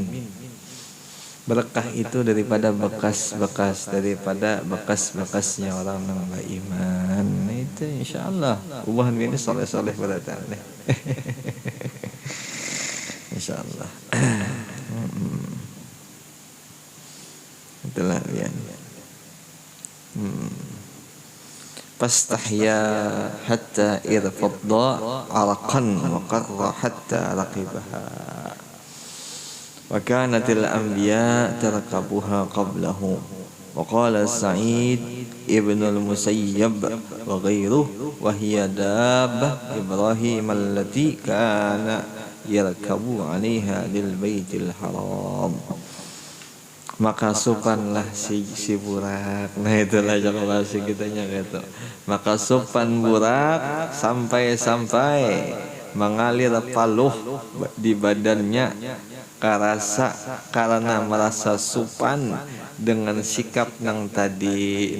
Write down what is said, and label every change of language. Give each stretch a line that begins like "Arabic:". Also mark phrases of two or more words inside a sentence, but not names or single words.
Banjar: Berkah itu daripada bekas-bekasnya orang yang beriman. Nah itu insyaallah ubahan ini soleh-soleh beratan nih. Insyaallah. Itulah ya.
Arabic: فاستحيا حتى ارفض عرقا وقر حتى ركبها. وكانت الأنبياء تركبها قبله. وقال سعيد بن المسيب وغيره وهي دابة إبراهيم التي كان يركب عليها للبيت الحرام.
Banjar: Maka sopanlah si burak. Nah itulah cara bahasa kitanya gitu. Maka sopan burak sampai mengalir paluh di badannya karena merasa sopan dengan sikap yang tadi.